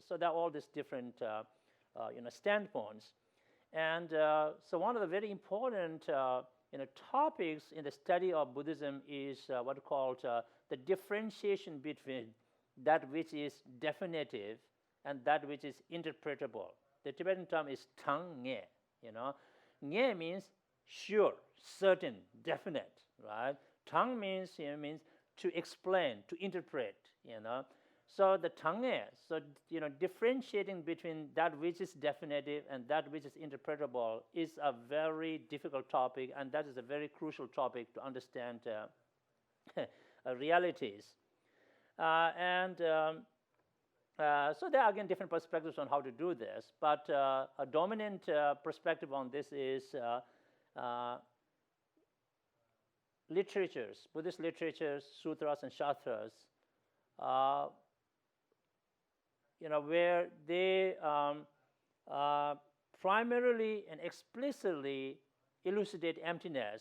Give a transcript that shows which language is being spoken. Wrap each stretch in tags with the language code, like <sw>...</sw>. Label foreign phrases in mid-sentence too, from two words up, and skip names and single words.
<en>So there are all these different, standpoints. And so one of the very important topics in the study of Buddhism is what called the differentiation between that which is definitive and that which is interpretable. The Tibetan term is</en> <bo>tang nge.</bo> <en>Nge means sure, certain, definite, right? Tang means means to explain, to interpret. So the</en> <bo>tang nge,</bo> <en>so differentiating between that which is definitive and that which is interpretable is a very difficult topic, and that is a very crucial topic to understand realities. So there are again different perspectives on how to do this, but a dominant perspective on this is literatures, Buddhist literatures, sutras and shastras, where they primarily and explicitly elucidate emptiness.</en>